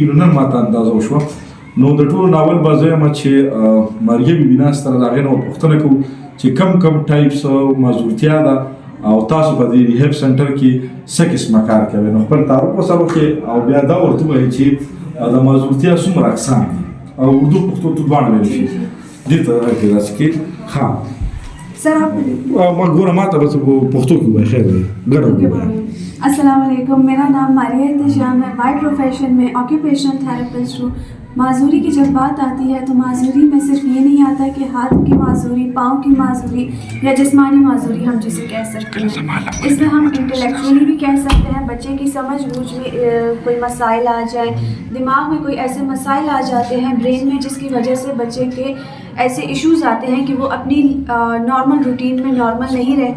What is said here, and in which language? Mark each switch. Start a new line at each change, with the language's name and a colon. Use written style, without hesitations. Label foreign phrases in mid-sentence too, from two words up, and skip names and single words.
Pashto: نو نن ماته اندازه وشوه نو د ټولو ناول به زه یم چې مریم بي ناست سره د هغې نه پوښتنه کوو چې کم ټایپس معذورتیا ده او تاسو په دې
English: rehab center
Pashto: کې څه قسمه کار کوئ. نو خپل تعارف ورسره وکړئ او بیا دا ورته ووایئ چې د معذورتیا څومره اقسام دي او اردو پښتو ته دواړه ویلی شي. دې ته داسې کې ښه ما ګوره ما ته بس پښتو کې ووایي، خیر دی ګډه ووایي.
Arabic: السلام علیکم،
Urdu: میرا نام ماریہ احتشام ہے،
English: by profession
Urdu: میں
English: occupational therapist
Urdu: ہوں. معذوری کی جب بات آتی ہے تو معذوری میں صرف یہ نہیں آتا کہ ہاتھ کی معذوری، پاؤں کی معذوری یا جسمانی معذوری ہم جسے کہہ سکتے ہیں. اس میں ہم انٹلیکچولی بھی کہہ سکتے ہیں، بچے کی سمجھ بوجھ میں کوئی مسائل آ جائیں، دماغ میں کوئی ایسے مسائل آ جاتے ہیں برین میں جس کی وجہ سے بچے کے ایسے ایشوز آتے ہیں کہ وہ اپنی
English: normal routine
Urdu: میں نارمل نہیں رہتا.